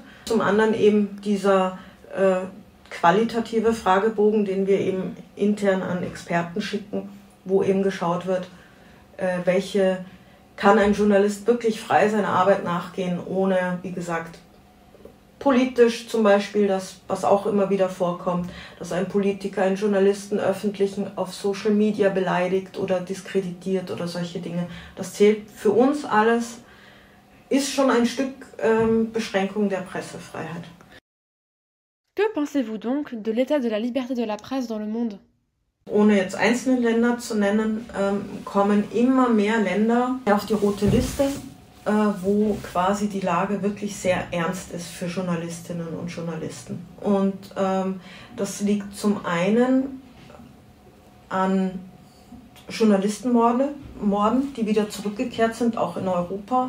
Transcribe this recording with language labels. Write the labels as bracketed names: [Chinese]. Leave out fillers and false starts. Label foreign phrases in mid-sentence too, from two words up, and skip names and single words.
[German] Zum anderen eben dieser qualitative Fragebogen, den wir eben intern an Experten schicken, wo eben geschaut wird, kann ein Journalist wirklich frei seiner Arbeit nachgehen, ohne, wie gesagt, Politisch zum Beispiel, das, was auch immer wieder vorkommt, dass ein Politiker einen Journalisten öffentlich auf [English] Social Media [German] beleidigt oder diskreditiert oder solche Dinge. Das zählt für uns alles, ist schon ein Stück Beschränkung der Pressefreiheit. [French] Que pensez-vous donc de l'état de la liberté de la presse dans le monde? [German] Ohne jetzt einzelne Länder zu nennen, kommen immer mehr Länder auf die rote Liste, wo quasi die Lage wirklich sehr ernst ist für Journalistinnen und Journalisten. Und das liegt zum einen an Journalistenmorden, die wieder zurückgekehrt sind, auch in Europa.